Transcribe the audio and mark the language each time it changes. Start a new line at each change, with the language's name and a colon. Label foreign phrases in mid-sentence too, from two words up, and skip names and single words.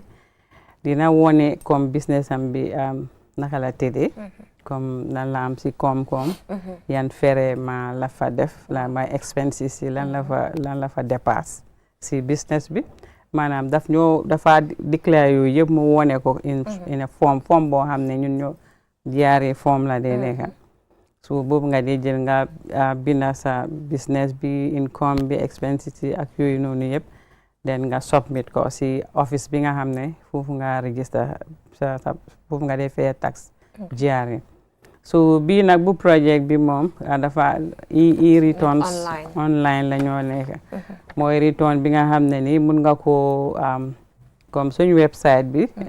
Wolof: dina wone comme business am bi naka la tëddee comme lan la am si koom-koom yan fere ma la fa def la may expenses yi lan la fa dépasse si business bi maanaam dafa déclare yooyu yëpp mu wone ko
English: in a form
Wolof: boo xam ne ñun ñoo jaaree form la dee nekka so boobu nga dee jël nga binda sa business bi income bi expenses yi ak yooyu noonu yëpp den nga submit ko si office bi nga xam ne foofu nga register foofu nga dee fay tax jaaree so bii nag bu project bi moom dafa
English: returns online
Wolof: la ñoo nekk mooy return bi nga xam ne ni mun nga ko comme suñu website bi